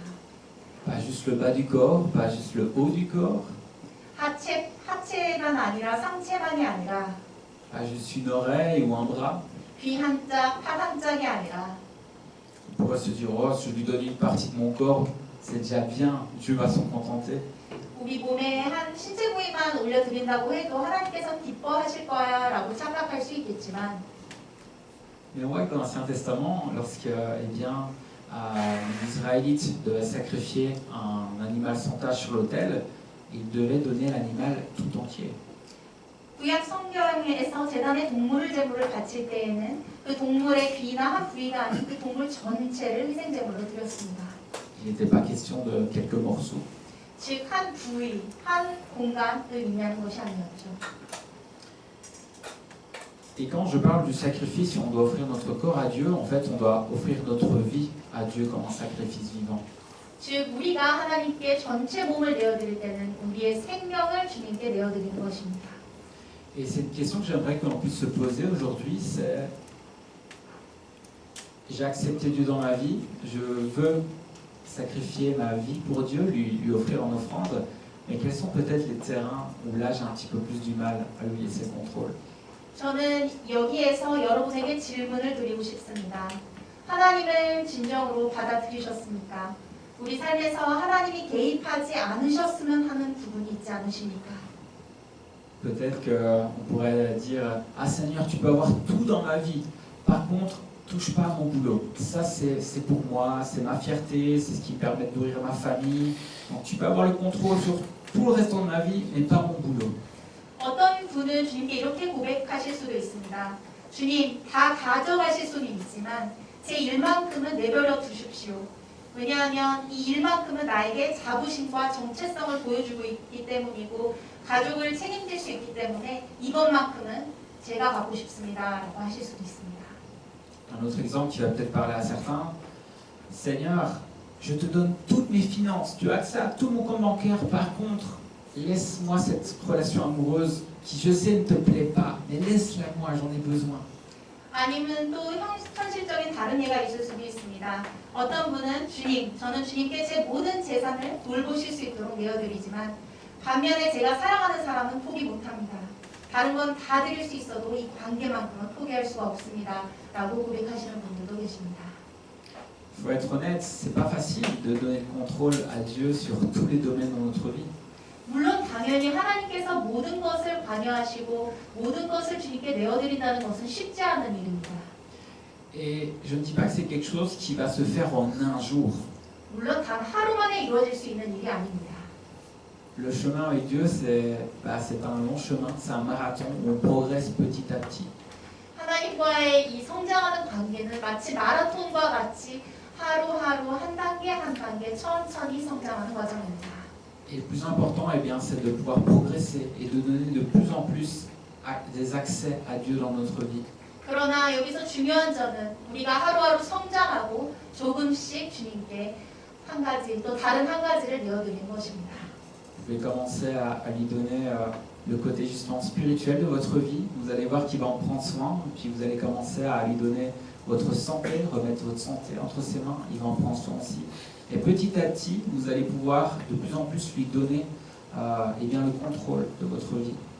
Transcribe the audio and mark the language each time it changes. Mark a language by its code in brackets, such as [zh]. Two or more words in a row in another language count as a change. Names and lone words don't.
[fr] Pas juste le bas du corps, pas juste le haut du corps, [ko] 하체만 아니라 상체만이 아니라 [fr] pas juste une oreille ou un bras. [ko] 귀 한 짝, 팔 한 짝이 아니라 [fr] On pourrait se dire, oh, si je lui donne une partie de mon corps, c'est déjà bien, Dieu va s'en contenter. [ko] 우리 몸에 한 신체 부위만 올려드린다고 해도 하나님께서 기뻐하실 거야 라고 생각할 수 있겠지만 [fr] Mais on voit que dans l'Ancien Testament, lorsque eh bien, les Israélites devaient sacrifier un animal sans tache sur l'autel, ils devaient donner l'animal tout entier. [ko] 구약 성경에서 제단에 동물을 제물을 바칠 때에는 그 동물의 귀나 한 부위가 아닌 그 동물 전체를 희생 제물로 드렸습니다. [fr] Il n'était pas question de quelques morceaux. [ko] 즉 한 부위, 한 공간을 의미하는 것이 아니었죠. [fr] Et quand je parle du sacrifice, si on doit offrir notre corps à Dieu, en fait, on doit offrir notre vie à Dieu comme un sacrifice vivant. [ko] 즉 우리가 하나님께 전체 몸을 내어드릴 때는 우리의 생명을 주님께 내어드리는 것입니다. [fr] Et c'est une question que j'aimerais que l'on puisse se poser aujourd'hui, c'est j'ai accepté Dieu dans ma vie, je veux sacrifier ma vie pour Dieu, lui offrir en offrande, mais quels sont peut-être les terrains où là j'ai un petit peu plus du mal à lui laisser le contrôle? [ko] 저는 여기에서 여러분에게 질문을 드리고 싶습니다. 하나님을 진정으로 받아들이셨습니까? 우리 삶에서 하나님이 개입하지 않으셨으면 하는 부분이 있지 않으십니까? [fr] Peut-être qu'on pourrait dire « Ah Seigneur, tu peux avoir tout dans ma vie. Par contre, touche pas à mon boulot. Ça, c'est pour moi, c'est ma fierté, c'est ce qui me permet de nourrir ma famille. Donc tu peux avoir le contrôle sur tout le restant de ma vie, mais pas mon boulot. [ko] 어떤 분은 주님께 이렇게 고백하실 수도 있습니다. 주님, 다 가져가실 수는 있지만 제 일만큼은 내버려 두십시오. 왜냐하면 이 일만큼은 나에게 자부심과 정체성을 보여주고 있기 때문이고 가족을 책임질 수 있기 때문에 이것만큼은 제가 갖고 싶습니다. 라고 하실 수도 있습니다. [fr] Un autre exemple qui va peut-être parler à certains. Seigneur, je te donne toutes mes finances, tu as accès à tout mon compte bancaire. Par contre, laisse-moi cette relation amoureuse qui, je sais, ne te plaît pas, mais laisse-la moi, j'en ai besoin. [ko] 아니면 또 현실적인 다른 예가 있을 수도 있습니다. 어떤 분은 주님, 저는 주님께 제 모든 재산을 돌보실 수 있도록 내어드리지만 반면에 제가 사랑하는 사람은 포기 못합니다. 다른 건 다 드릴 수 있어도 이 관계만큼은 포기할 수가 없습니다. 라고 고백하시는 분들도 계십니다. [fr] Il faut être honnête, c'est pas facile de donner le contrôle à Dieu sur tous les domaines de notre vie. [ko] 물론 당연히 하나님께서 모든 것을 관여하시고 모든 것을 주님께 내어드린다는 것은 쉽지 않은 일입니다. [fr] Et je ne dis pas que c'est quelque chose qui va se faire en un jour. [ko] 물론 단 하루 만에 이루어질 수 있는 일이 아닙니다. [fr] Le chemin avec Dieu, c'est un long chemin, c'est un marathon où on progresse petit à petit. [ko] 하나님과의 이 성장하는 관계는 마치 마라톤과 같이 하루하루 한 단계 한 단계 천천히 성장하는 과정입니다. [fr] Et le plus important, eh bien, c'est de pouvoir progresser et de donner de plus en plus des accès à Dieu dans notre vie. [ko] 그러나 여기서 중요한 점은 우리가 하루하루 성장하고 조금씩 주님께 한 가지 또 다른 한 가지를 내어드리는 것입니다. [fr] Vous pouvez commencer à lui donner le côté justement spirituel de votre vie. Vous allez voir qu'il va en prendre soin. Puis vous allez commencer à lui donner votre santé, remettre votre santé entre ses mains. Il va en prendre soin aussi. Et petit à petit, vous allez pouvoir de plus en plus lui donner eh bien, le contrôle de votre vie.